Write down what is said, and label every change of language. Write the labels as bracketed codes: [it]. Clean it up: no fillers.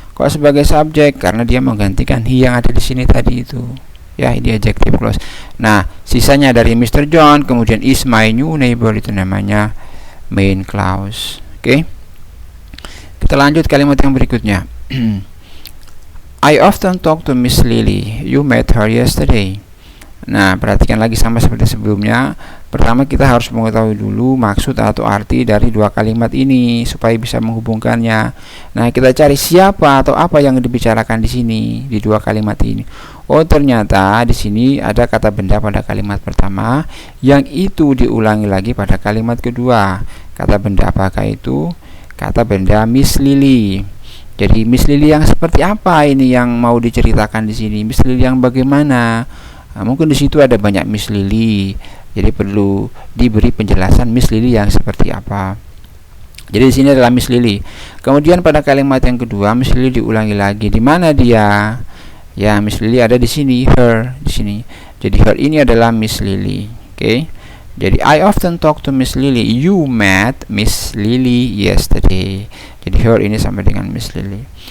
[id] Kok sebagai subjek? Karena dia menggantikan he yang ada di sini tadi itu. Ya, ini adjective clause. Nah, sisanya dari Mr. John, kemudian [en] is my new neighbor, [id] itu namanya main clause. Oke. Kita lanjut kalimat yang berikutnya. [en] I often talk to Miss Lily. You met her yesterday. [id] Nah, perhatikan lagi sama seperti sebelumnya. Pertama, kita harus mengetahui dulu maksud atau arti dari dua kalimat ini supaya bisa menghubungkannya. Nah, kita cari siapa atau apa yang dibicarakan di sini di dua kalimat ini. Oh, ternyata di sini ada kata benda pada kalimat pertama yang itu diulangi lagi pada kalimat kedua. Kata benda apakah itu? Kata benda Miss Lily. Jadi Miss Lily yang seperti apa ini yang mau diceritakan di sini? Miss Lily yang bagaimana? Mungkin di situ ada banyak Miss Lily, jadi perlu diberi penjelasan Miss Lily yang seperti apa. Jadi di sini adalah Miss Lily. Kemudian pada kalimat yang kedua, Miss Lily diulangi lagi. Di mana dia? Ya, Miss Lily ada di sini, her di sini. Jadi her ini adalah Miss Lily. Oke. [en] Jadi I often talk to Miss Lily. You met Miss Lily yesterday. [id] Jadi her ini sama dengan Miss Lily.